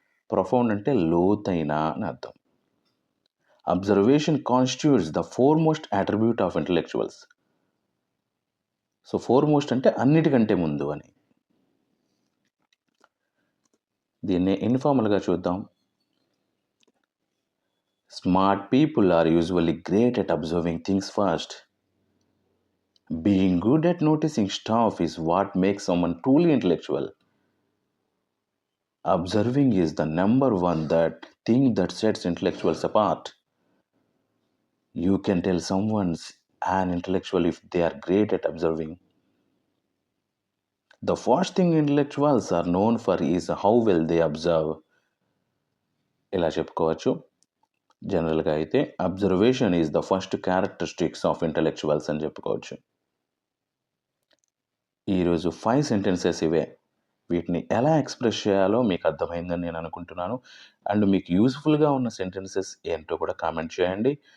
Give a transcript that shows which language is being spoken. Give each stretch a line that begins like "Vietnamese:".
Telugu: Profound అంటే లోతైన అని అర్థం.
English: Observation constitutes the foremost attribute of intellectuals.
Telugu: So foremost అంటే అన్నిటికంటే ముందు అని. దీన్ని ఇన్ఫార్మల్గా చూద్దాం.
English: Smart people are usually great at observing things first. Being good at noticing stuff is what makes someone truly intellectual. Observing is the number one thing that sets intellectuals apart. You can tell someone's an intellectual if they are great at observing. The first thing intellectuals are known for is how well they observe.
Telugu: ఇలా చెప్పుకోవచ్చు. జనరల్గా అయితే
English: observation is the first characteristics of intellectuals
Telugu: అని చెప్పుకోవచ్చు. ఈరోజు 5 sentences ఇవే. వీటిని ఎలా ఎక్స్ప్రెస్ చేయాలో మీకు అర్థమైందని నేను అనుకుంటున్నాను. అండ్ మీకు యూస్ఫుల్గా ఉన్న సెంటెన్సెస్ ఏంటో కూడా కామెంట్ చేయండి.